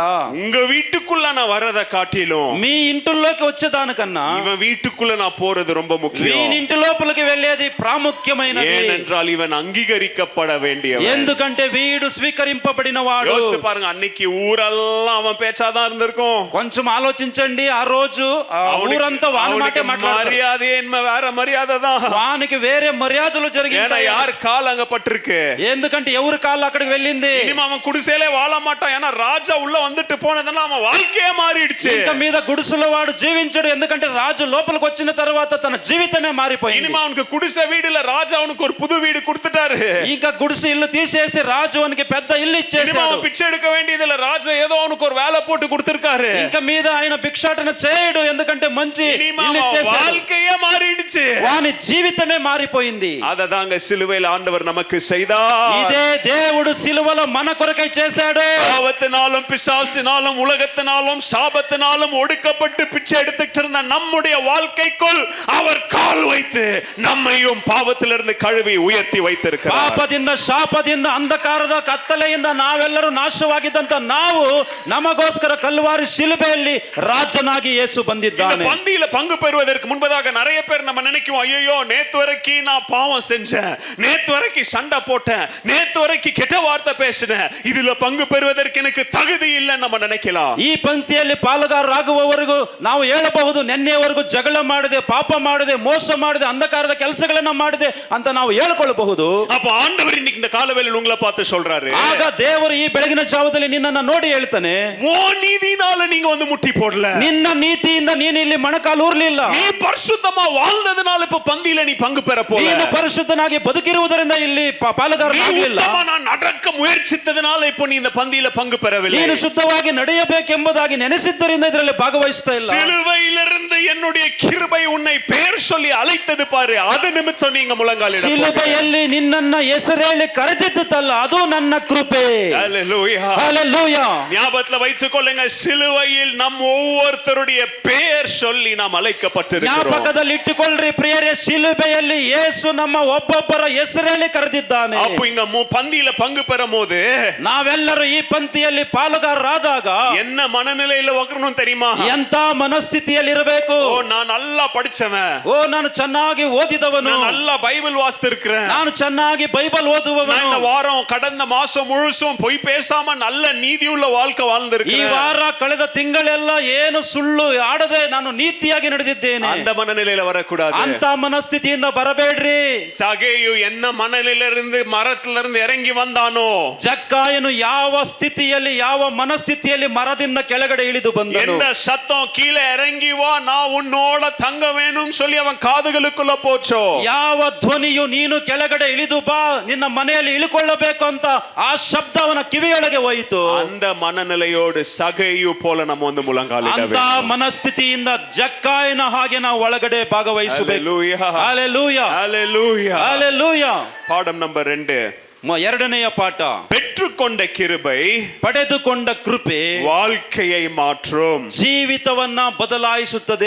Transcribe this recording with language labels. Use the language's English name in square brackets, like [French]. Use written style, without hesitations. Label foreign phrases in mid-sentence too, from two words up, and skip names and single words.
[Tamil] உங்க வீட்டுக்குள்ள நான் வர்றத காட்டிலும் [Telugu] మీ ఇంటిలోకి వచ్చేదానికన్నా [Tamil] இவன் வீட்டுக்குள்ள நான் போறது ரொம்ப [Telugu] వీని [Tamil] முக்கியம். [Telugu] ఇంటి లోపలికి వెళ్ళేది ప్రాముఖ్యమైనది. [Tamil] ஏனென்றால் இவன் அங்கீகரிக்கப்பட வேண்டியவன். [Telugu] ఎందుకంటే వీడు స్వీకరింపబడిన వాడు. [Tamil] யோசித்து பாருங்க, அன்னைக்கு ஊரெல்லாம் அவன் பேச்சாதான் இருந்திருக்கும். [Telugu] కొంచెం ఆలోచించండి, ఆ రోజు ఆ ఊరంతా వాని మాటే మాట్లాడతారు. [Tamil] மரியாதை என்ன வேற மரியாதை தான். [Telugu] వానికి వేరే మర్యాదలు [Tamil] ஏன்னா [Telugu] జరిగాయి. [Tamil] யார் கால் அங்க பட்டிருக்கு, [Telugu] ఎందుకంటే ఎవరి కాళ్ళు అక్కడికి వెళ్ళింది. [Tamil] இனிமே அவன் குடிசையிலே வாழ மாட்டான். ஏன்னா ராஜா உள்ள வந்துட்டு போனதுனால அவன் வாழ்க்கையே மாறிடுச்சு. [Telugu] ఇంకా మీద గుడిసెలో వాడు జీవించడు, ఎందుకంటే రాజు లోపలికి వచ్చిన తర్వాత తన జీవితమే మారిపోయింది. [Tamil] இனிமே அவனுக்கு குடிசை வீடுல ராஜா அவனுக்கு ஒரு புது வீடு கொடுத்துட்டாரு. [Telugu] ఇంకా గుడిసె ఇల్లు తీసేసి రాజు அவனுக்கு పెద్ద ఇల్లు [Tamil] இனிமே [Telugu] ఇచ్చేసాడు. [Tamil] அவன் பிச்சை எடுக்க வேண்டியதுல ராஜா ஏதோ அவனுக்கு ஒரு வேலை போட்டு கொடுத்திருக்காரு. [Telugu] ఇంకా మీద ఆయన భిక్షాటన చేయడు, ఎందుకంటే మంచి [Tamil] இனிமே [Telugu] ఇల్లు [Tamil] அவன் [Telugu] ఇచ్చేసాడు. [Tamil] வாழ்க்கையே மாறிடுச்சு. [Telugu] వాని జీవితమే మారిపోయింది. [Tamil] அததாங்க சிலுவையில் ஆண்டவர் நமக்கு செய்தார். [Telugu] ఇదే దేవుడు సిలువలో మన కొరకై చేశాడు. [Tamil] பாவத்தினாலும் பிசாசினாலும் உலகத்தினாலும் சாபத்தினாலும் ஒடுக்கப்பட்டு பிச்சை எடுத்துட்டு இருந்த நம்முடைய வாழ்க்கைக்குள் அவர் கால் வைத்து நம்மையும் பாவத்திலிருந்து கழுவி உயர்த்தி வைத்திருக்கிறார். [Kannada] ಪಾಪದಿಂದ ಶಾಪದಿಂದ ಅಂಧಕಾರದ ಕತ್ತಲೆಯಿಂದ ನಾವೆಲ್ಲರೂ ನಾಶವಾಗಿದ್ದಂತ ನಾವು ನಮಗೋಸ್ಕರ ಕಲ್ವಾರಿ ಶಿಲುಬೆಯಲ್ಲಿ ರಾಜನಾಗಿ ಯೇಸು [Tamil] இந்த [Kannada] ಬಂದಿದ್ದಾನೆ. [Tamil] பந்தியில பங்கு பெறுவதற்கு முன்பதாக நிறைய பேர் நம்ம நினைக்குவோம், ஐயோ நேத்து வரைக்கும் நான் பாவம் செஞ்சேன், நேத்து வரைக்கும் சண்டை போட்டேன், நேத்து வரைக்கும் கெட்ட வார்த்தை பேசினேன், இதுல பங்கு பெறுவதற்கு எனக்கு தகுதி இல்லைன்னு நம்ம நினைக்கலாம். [Kannada] ಈ ಪಂಕ್ತಿಯಲ್ಲಿ ಪಾಲುಗಾರರಾಗುವವರೆಗೂ ನಾವು ಹೇಳಬಹುದು, ನೆನ್ನೆವರೆಗೂ ಜಗಳ ಮಾಡಿದೆ, ಪಾಪ ಮಾಡಿದೆ, ಮೋಸ ಮಾಡಿದೆ, ಅಂಧಕಾರದ ಕೆಲಸಗಳನ್ನ ಮಾಡಿದೆ ಅಂತ ನಾವು ಹೇಳ್ಕೊಳ್ಳಬಹುದು. [Tamil] அப்ப ஆண்டவர் இன்னைக்கு இந்த காலவேளையில் உங்களை பார்த்து சொல்றாரு, [Kannada] ಆಗ ದೇವರು ಈ ಬೆಳಗಿನ ಜಾವದಲ್ಲಿ ನಿನ್ನನ್ನು ನೋಡಿ ಹೇಳ್ತಾನೆ, [Tamil] ஓ நீதினால நீங்க வந்து முட்டி போடல, [Kannada] ನಿನ್ನ ನೀತಿಯಿಂದ ನೀನು ಇಲ್ಲಿ ಮೊಣಕಾಲು ಊರ್ಲಿಲ್ಲ, [Tamil] நீ பரிசுத்தமா வாழ்ந்ததனால இப்ப பந்தியில நீ பங்கு பெற போல, [Kannada] ನೀನು ಪರಿಶುದ್ಧನಾಗಿ ಬದುಕಿರುವುದರಿಂದ ಇಲ್ಲಿ ಪಾಲುಗಾರನಾಗಲಿಲ್ಲ, [Tamil] நான் நடக்க முயற்சித்ததனால இப்போ நீ இந்த பந்தியில பங்கு பெறவில்லை, [Kannada] ನೀನು ಶುದ್ಧವಾಗಿ ನಡೆಯಬೇಕೆಂಬುದಾಗಿ ನೆನೆಸಿದ್ದರಿಂದ ಇದರಲ್ಲಿ ಭಾಗವಹಿಸ್ತಾ ಇಲ್ಲ. [Tamil] சிலுவையிலிருந்து என்னுடைய கிருபை உன்னை பெயர் சொல்லி அழைத்தது பாரு, அது நிமித்தம் நீங்க முழங்காலிட [Kannada] ಶಿಲುಬೆಯಲ್ಲಿ ನಿನ್ನನ್ನ ಹೆಸರೇಳಿ ಕರೆದಿದ್ದಲ್ಲ, ಅದು ನನ್ನ ಕೃಪೆ. [Tamil] ஹalleluya. [Kannada] ಹಲ್ಲೆಲೂಯಾ. [Tamil] ஞாபகத்துல வைத்துக் கொள்ளுங்க, சிலுவையில் நம் ஒவ்வொருத்தருடைய பெயர் சொல்லி நாம் அழைக்கப்பட்டிருக்கிறோம். [Kannada] ಜ್ಞಾಪಕದಲ್ಲಿ ಇಟ್ಟುಕೊಳ್ಳ್ರಿ ಪ್ರಿಯರೇ, ಶಿಲುಬೆಯಲ್ಲಿ ಯೇಸು ನಮ್ಮ ಒಬ್ಬೊಬ್ಬರ ಹೆಸರೇಳಿ ಕರೆದಿದ್ದಾನೆ. [Tamil] அப்போ இங்க பந்தியில பங்கு பெறும் போது [Kannada] ನಾವೆಲ್ಲರೂ ಈ ಪಂಕ್ತಿಯಲ್ಲಿ ಪಾಲುಗಾರರಾದಾಗ [Tamil] என்ன மனநிலையில வரணும் தெரியுமா? [Kannada] ಎಂತ ಮನಸ್ಥಿತಿಯಲ್ಲಿ ಇರಬೇಕು? [Tamil] ஓ நான் நல்லா படிச்சவன், [Kannada] ಓ ನಾನು ಚೆನ್ನಾಗಿ ಓದಿದವನು, [Tamil] நான் நல்லா பைபிள் வாசித்திருக்கிறேன், [Kannada] ನಾನು ಚೆನ್ನಾಗಿ ಬೈಬಲ್ [Tamil] நான் [Kannada] ಓದುವವನು, [Tamil] இந்த வாரம் கடந்த மாசம் முழுசும் பொய் பேசாம நல்ல ನೀதியுள்ள வாழ்க்கை [Kannada] ಈ [Tamil] வாழ்ந்திருக்கிறேன். [Kannada] ವಾರ ಕಳೆದ ತಿಂಗಳೆಲ್ಲ ಏನು ಸುಳ್ಳು ಆಡದೆ ನಾನು ನೀತಿಯಾಗಿ ನಡೆದಿದ್ದೇನೆ. [Tamil] அந்த மனநிலையில வரக்கூடாது. [Kannada] ಅಂತ ಮನಸ್ಥಿತಿಯಿಂದ ಬರಬೇಡ್ರಿ. [Tamil] சகேயு என்ன மனநிலையிலிருந்து மரத்திலிருந்து இறங்கி வந்தானோ, [Kannada] ಜಕ್ಕಾಯನು ಯಾವ ಸ್ಥಿತಿಯಲ್ಲಿ ಯಾವ ಮನಸ್ಥಿತಿಯಲ್ಲಿ ಮರದಿಂದ ಕೆಳಗಡೆ ಇಳಿದು ಬಂದನು, [Tamil] எந்த சத்தம் கீழே இறங்கி வா நான் உன்னோட தங்க வேணும் சொல்லி அவன் காதுகளுக்குள்ள போச்சோ, [Kannada] ಯಾವ ಧ್ವನಿಯು ನೀನು ಕೆಳಗಡೆ ಇಳಿದು ಬಾ ನಿನ್ನ ಮನೆಯಲ್ಲಿ ಇಳಿಕೊಳ್ಳಬೇಕು ಅಂತ ಆ ಶಬ್ದ ಅವನ ಕಿವಿಯೊಳಗೆ ಹೋಯಿತು. [Tamil] அந்த மனநிலையோடு சகேயு போல நம்ம வந்து முழங்காலிட [Kannada] ಅಂತ [Tamil] வேண்டும். [Kannada] ಮನಸ್ಥಿತಿಯಿಂದ ಜಕ್ಕಾಯನ ಹಾಗೆ ನಾವು ಒಳಗಡೆ ಭಾಗವಹಿಸಬೇಕು. [Tamil] ஹalleluya. [Kannada] ಹಲ್ಲೆಲೂಯಾ. [Tamil] ஹalleluya. [Kannada] ಹಲ್ಲೆಲೂಯಾ. [Tamil] பாடம் நம்பர் 2, [Kannada] ಎರಡನೆಯ ಪಾಠ, [Tamil] பெற்றுக்கொண்ட கிருபை [Kannada] ಪಡೆದುಕೊಂಡ ಕೃಪೆ [Tamil] வாழ்க்கையை மாற்றும். [Kannada] ಜೀವಿತವನ್ನ ಬದಲಾಯಿಸುತ್ತದೆ.